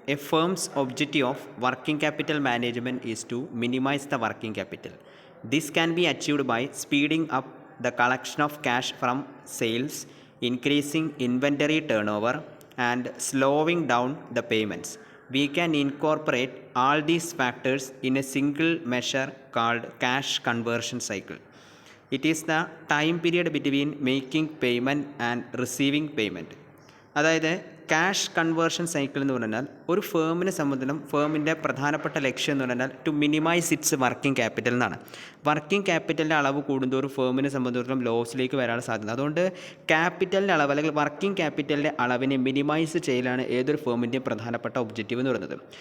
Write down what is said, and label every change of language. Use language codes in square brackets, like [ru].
[en] A firm's objective of working capital management is to minimise the working capital. This can be achieved by speeding up the collection of cash from sales, increasing inventory turnover, and slowing down the payments. We can incorporate all these factors in a single measure called cash conversion cycle. It is the time period between making payment and receiving payment. [ml] അതായത് cash conversion cycle എന്ന് പറഞ്ഞാൽ ഒരു ഫേമിനെ സംബന്ധിച്ചും ഫേമിൻ്റെ പ്രധാനപ്പെട്ട ലക്ഷ്യം എന്ന് പറഞ്ഞാൽ [en] to minimise its working capital [ml] എന്നാണ്. വർക്കിംഗ് ക്യാപിറ്റലിൻ്റെ അളവ് കൂടുന്തോറും ഫേമിനെ സംബന്ധിച്ചിടത്തോളം ലോസിലേക്ക് വരാനുള്ള സാധ്യത. അതുകൊണ്ട് ക്യാപിറ്റലിൻ്റെ അളവ് അല്ലെങ്കിൽ വർക്കിംഗ് ക്യാപിറ്റലിൻ്റെ അളവിനെ മിനിമൈസ് ചെയ്യലാണ് ഏതൊരു ഫേമിൻ്റെയും പ്രധാനപ്പെട്ട ഒബ്ജക്റ്റീവ് എന്ന് പറയുന്നത്.